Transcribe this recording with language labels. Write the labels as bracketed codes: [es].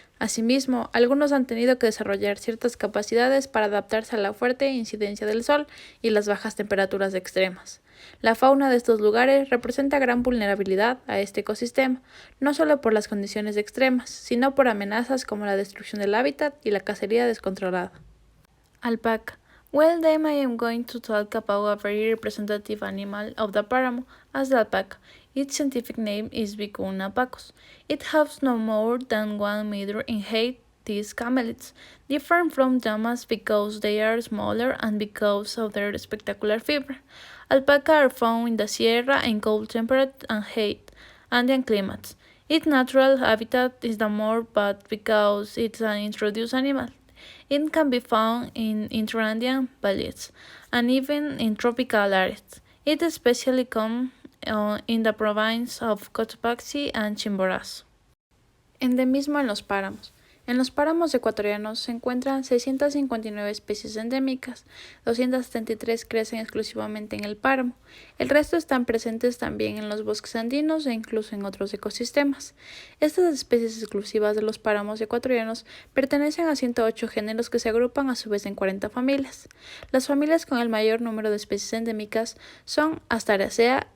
[es] Asimismo, algunos han tenido que desarrollar ciertas capacidades para adaptarse a la fuerte incidencia del sol y las bajas temperaturas extremas. La fauna de estos lugares representa gran vulnerabilidad a este ecosistema, no solo por las condiciones extremas, sino por amenazas como la destrucción del hábitat y la cacería descontrolada. Alpaca. [en] Well, then I am going to talk about a very representative animal of the páramo, as the alpaca. Its scientific name is Vicuna pacus. It has no more than 1 meter in height. These camelids differ from llamas because they are smaller and because of their spectacular fiber. Alpaca are found in the Sierra in cold temperate and hot Andean climates. Its natural habitat is the more, but because it's an introduced animal, it can be found in interandean valleys and even in tropical areas. It is especially common in the province of Cotopaxi and Chimborazo. [es] Endemismo en los páramos. En los páramos ecuatorianos se encuentran 659 especies endémicas, 273 crecen exclusivamente en el páramo, el resto están presentes también en los bosques andinos e incluso en otros ecosistemas. Estas especies exclusivas de los páramos ecuatorianos pertenecen a 108 géneros que se agrupan a su vez en 40 familias. Las familias con el mayor número de especies endémicas son Asteraceae,